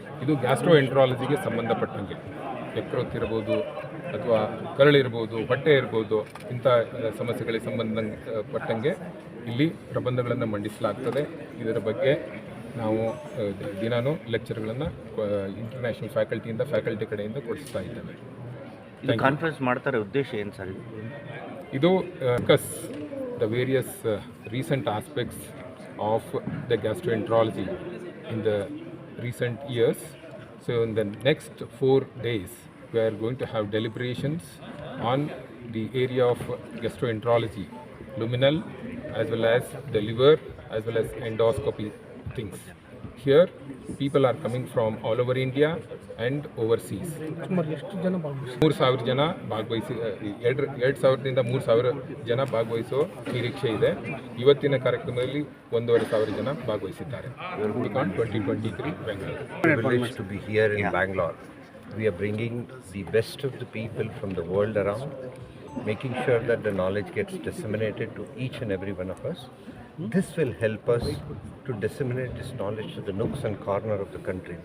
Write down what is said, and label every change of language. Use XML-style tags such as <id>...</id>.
<kn>ಇದು ಗ್ಯಾಸ್ಟ್ರೋಎಂಟ್ರಾಲಜಿಗೆ ಸಂಬಂಧಪಟ್ಟಂಗೆ ಯಕೃತ್ತು ಇರ್ಬೋದು ಅಥವಾ ಕರಳಿರ್ಬೋದು, ಹೊಟ್ಟೆ ಇರ್ಬೋದು, ಇಂಥ ಸಮಸ್ಯೆಗಳಿಗೆ ಸಂಬಂಧಪಟ್ಟಂಗೆ ಇಲ್ಲಿ ಪ್ರಬಂಧಗಳನ್ನು ಮಂಡಿಸಲಾಗ್ತದೆ. ಇದರ ಬಗ್ಗೆ ನಾವು ದಿನಾನು ಲೆಕ್ಚರ್ಗಳನ್ನು ಇಂಟರ್ನ್ಯಾಷನಲ್ ಫ್ಯಾಕಲ್ಟಿ ಕಡೆಯಿಂದ ಕೊಡಿಸ್ತಾ ಇದ್ದೇವೆ. ಕಾನ್ಫರೆನ್ಸ್ ಮಾಡ್ತಾರೆ ಉದ್ದೇಶ ಏನು ಸರ್?</kn> <en>ಇದು discuss the various recent aspects of the gastroenterology in the recent years. So in the next 4 days we are going to have deliberations on the area of gastroenterology, luminal as well as the liver as well as endoscopy things. here people are coming from all over India and overseas.</en> <kn>3,000 ಜನ ಭಾಗವಹಿಸಿ 2,000ದಿಂದ 3,000 ಜನ ಭಾಗವಹಿಸೋ ನಿರೀಕ್ಷೆ ಇದೆ. ಇವತ್ತಿನ ಕಾರ್ಯಕ್ರಮದಲ್ಲಿ 1,500 ಜನ ಭಾಗವಹಿಸಿದ್ದಾರೆ.</kn> <en>2023 Bangalore. Privileged to be here in Bangalore. We are bringing the best of the people from the world around, making sure that the knowledge gets disseminated to each and every one of us. This will help us to disseminate this knowledge to the nooks and corners of the country.</en>